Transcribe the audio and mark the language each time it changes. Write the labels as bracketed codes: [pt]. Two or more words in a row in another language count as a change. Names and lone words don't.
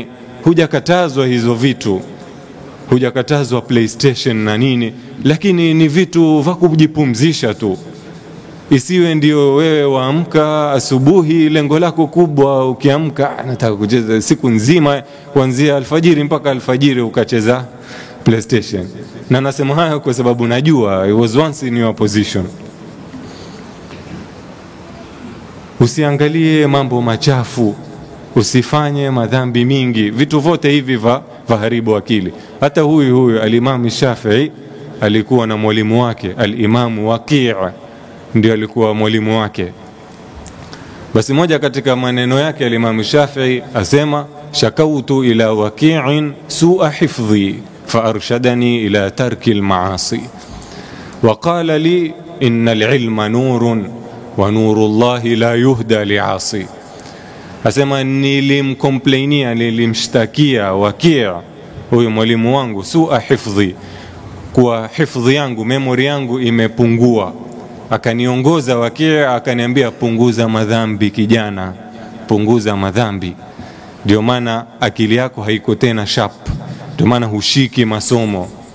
[sw] Hujakatazwa hizo vitu, hujakatazwa PlayStation na nini, lakini ni vitu vya kujipumzisha tu. Isiwe ndio wewe waamka asubuhi, lengo lako kubwa ukiamka, nataka kucheza siku nzima kuanzia alfajiri mpaka alfajiri ukacheza PlayStation. Na nasema haya kwa sababu najua [en] I was once in your position. [sw] Usiangalie mambo machafu, usifanye madhambi mingi. Vitu vote hivi vaharibu akili. Hata huyu al-Imam Shafi'i alikuwa na mwalimu wake, al-Imam Waqi' ndio alikuwa mwalimu wake. Basi moja katika maneno yake al-Imam Shafi'i asema, [ar] شكوت إلى وكيع سوء حفظي فأرشدني إلى ترك المعاصي وقال لي إن العلم نور ونور الله لا يهدى لعاصي. [sw] Asema nilimshtakia Waqi', huyo mwalimu wangu, [ar] سوء حفظي, [sw] kwa hifdhi yangu, memory yangu imepungua. Akaniongoza Waqi', akaniambia punguza madhambi kijana, punguza madhambi, ndio maana akili yako haiko tena sharp, ndio maana hushiki masomo.